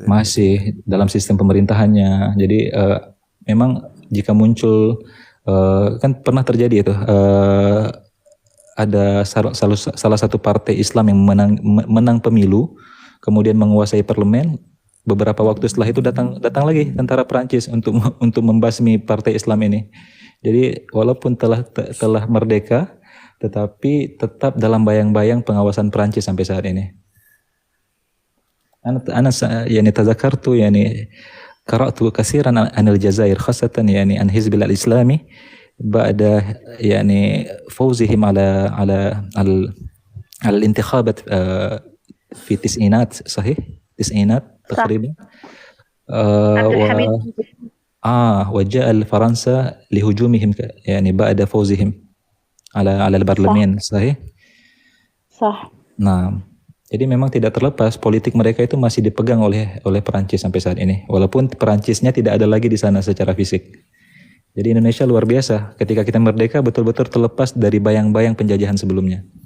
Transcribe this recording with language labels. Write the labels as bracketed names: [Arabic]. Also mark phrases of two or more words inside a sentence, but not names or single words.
[Indonesian] Masih dalam sistem pemerintahannya. Jadi memang jika muncul, kan pernah terjadi itu, ada salah satu partai Islam yang menang pemilu, kemudian menguasai parlemen. Beberapa waktu setelah itu datang lagi tentara Perancis untuk membasmi partai Islam ini. Jadi walaupun telah merdeka, tetapi tetap dalam bayang-bayang pengawasan Perancis sampai saat ini. [Arabic] أنا يعني تذكرت يعني قرأت كثيرا عن الجزائر خاصة يعني عن الحزب الإسلامي بعد يعني فوزهم على الانتخابات في التسعينات صحيح التسعينات تقريبا وجاء الفرنسا لهجومهم يعني بعد فوزهم على البرلمان صحيح. [Indonesian] Nah, jadi memang tidak terlepas politik mereka itu masih dipegang oleh Perancis sampai saat ini, walaupun Perancisnya tidak ada lagi di sana secara fisik. Jadi Indonesia luar biasa, ketika kita merdeka betul-betul terlepas dari bayang-bayang penjajahan sebelumnya.